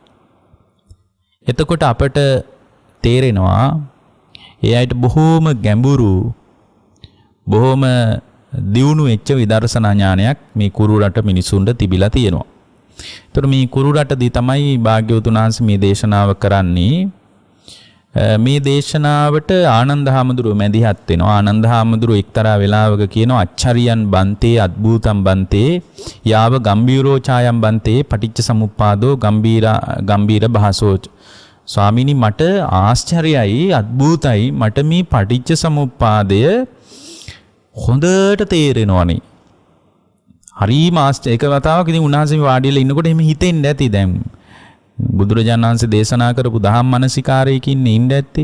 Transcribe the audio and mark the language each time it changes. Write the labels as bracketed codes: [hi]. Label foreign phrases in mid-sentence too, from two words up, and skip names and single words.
[si] එතකොට අපට තේරෙනවා ඒ අයට බොහෝම ගැඹුරු බොහොම දියුණු වෙච්ච විදර්ශනා ඥානයක් මේ කුරු රට මිනිසුන්ට තිබිලා තියෙනවා. ඒතර මේ කුරු රටදී තමයි භාග්‍යවතුන් වහන්සේ මේ දේශනාව කරන්නේ. මේ දේශනාවට ආනන්ද හාමුදුරුවෝ මැදිහත් වෙනවා. ආනන්ද හාමුදුරුවෝ එක්තරා වෙලාවක කියනවා [pi] අච්චරියන් බන්තේ අද්භූතම් බන්තේ යාව ගම්බීරෝ ඡායම් බන්තේ පටිච්ච සමුප්පාදෝ ගම්බීර භාසෝ. [si] ස්වාමීනි මට ආශ්චර්යයි අද්භූතයි මට මේ පටිච්ච සමුප්පාදය හොඳට තේරෙනවනේ. හරිම එක වතාවක් ඉතින් උන්වහන්සේ වාඩිලා ඉන්නකොට එහෙම හිතෙන්නේ නැති. දැන් බුදුරජාණන් වහන්සේ දේශනා කරපු දහම් මනසිකාරයකින් ඉන්න ඇත්තේ.